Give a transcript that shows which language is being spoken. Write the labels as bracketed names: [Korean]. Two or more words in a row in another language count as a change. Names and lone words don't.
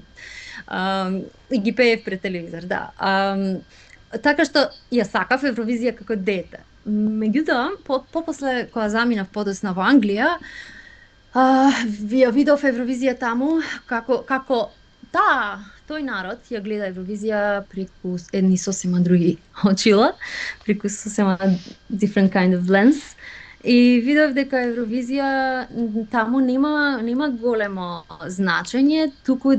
[Macedonian] И ги пеев пред телевизор, да. Така што ја сакав Евровизија како дете. Меѓутоа, попосле кога заминав подоцна во Англија, ја видов Евровизија таму како тој народ ја гледа Евровизија преку едни сосема други очила, преку сосема [English] different kind of lens. [Macedonian] И видов дека Евровизија таму нема големо значење, туку